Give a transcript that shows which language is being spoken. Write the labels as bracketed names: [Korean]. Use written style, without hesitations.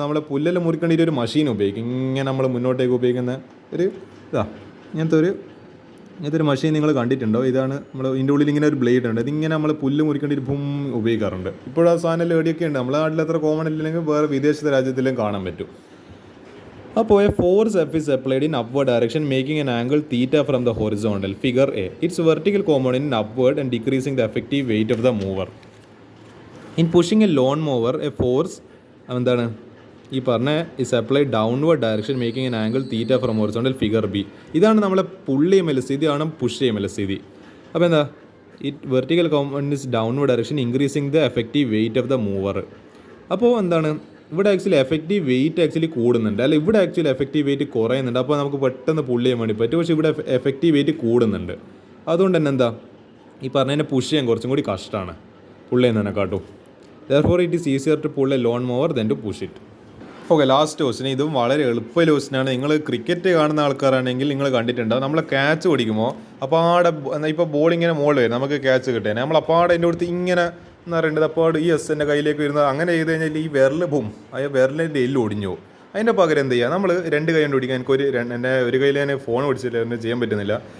[Malayalam] നമ്മളെ പുല്ലെല്ലാം മുറിക്കേണ്ട ഒരു മെഷീൻ ഉപയോഗിക്കും. ഇങ്ങനെ നമ്മൾ മുന്നോട്ടേക്ക് ഉപയോഗിക്കുന്ന ഒരു ഇങ്ങനത്തെ ഒരു മെഷീൻ നിങ്ങൾ കണ്ടിട്ടുണ്ടോ? ഇതാണ് നമ്മൾ ഇതിൻ്റെ ഉള്ളിൽ ഇങ്ങനെ ഒരു ബ്ലേഡ് ഉണ്ട്. ഇതിങ്ങനെ നമ്മൾ പുല്ല് മുറിക്കേണ്ട ഒരു ഉപയോഗിക്കാറുണ്ട്. ഇപ്പോഴും ആ സാധനം എവിടെയൊക്കെ ഉണ്ട്. നമ്മളെ നാട്ടിൽ അത്ര കോമൺ ഇല്ലെങ്കിൽ വേറെ വിദേശ രാജ്യത്തിലും കാണാൻ പറ്റും. [English] അപ്പോൾ a force F is applied in upward direction making an angle theta from the horizontal. Figure A. Its vertical component in upward and decreasing the effective weight of the mover. In pushing a lawn mower, a force [Malayalam] എന്താണ് ഈ പറഞ്ഞ [English] Is applied downward direction making an angle theta from horizontal. Figure B. [Malayalam] ഇതാണ് നമ്മളെ പുള്ള് ചെയ്യുമ്പോൾ സ്ഥിതി, ആണ് push ചെയ്യുമ്പോൾ സ്ഥിതി. അപ്പോൾ എന്താ [English] It vertical component is downward direction increasing the effective weight of the mover. [Malayalam] അപ്പോൾ എന്താണ് ഇവിടെ ആക്ച്വലി എഫക്റ്റീവ് വെയിറ്റ് ആക്ച്വലി കൂടുന്നുണ്ട്, അല്ല ഇവിടെ ആക്ച്വലി എഫക്റ്റീവ് വെയിറ്റ് കുറയുന്നുണ്ട്. അപ്പോൾ നമുക്ക് പെട്ടെന്ന് പുള്ള് ചെയ്യാൻ വേണ്ടി പറ്റും. പക്ഷേ ഇവിടെ എഫക്റ്റീവ് വെയിറ്റ് കൂടുന്നുണ്ട്. അതുകൊണ്ട് തന്നെ എന്താ ഈ പറഞ്ഞതിനെ പുഷ് ചെയ്യാൻ കുറച്ചും കൂടി കഷ്ടമാണ് പുള്ള് ചെയ്യുന്നതിനെക്കാട്ടും. [English] therefore it is easier to pull a lawn mower than to push it. [Malayalam] Okay, last ക്വസ്റ്റിന്. ഇതും വളരെ എളുപ്പ ക്വസ്റ്റിനാണ്. നിങ്ങൾ ക്രിക്കറ്റ് കാണുന്ന ആൾക്കാരാണെങ്കിൽ നിങ്ങൾ കണ്ടിട്ടുണ്ടാവും. നമ്മൾ ക്യാച്ച് പിടിക്കുമ്പോൾ അപ്പോൾ ആടെ ഇപ്പോൾ ബോൾ ഇങ്ങനെ മുകളിൽ വരും, നമുക്ക് ക്യാച്ച് കിട്ടിയാൽ നമ്മൾ അപ്പോൾ ആടെ എൻ്റെ അടുത്ത് ഇങ്ങനെ എന്ന് പറയേണ്ടത് അപ്പോൾ ഈ എൻ്റെ കയ്യിലേക്ക് വരുന്നത്. അങ്ങനെ ചെയ്ത് കഴിഞ്ഞാൽ ഈ വിരൽ പോവും, ആ വിരലിൻ്റെ എല്ല് ഒടിഞ്ഞു പോകും. അതിൻ്റെ പകരം എന്ത് ചെയ്യുക, നമ്മൾ രണ്ട് കൈ കൊണ്ട് പിടിക്കാൻ എൻ്റെ ഒരു കയ്യിൽ ഞാൻ ഫോൺ പിടിച്ചിട്ട് ഒന്നും ചെയ്യാൻ പറ്റുന്നില്ല.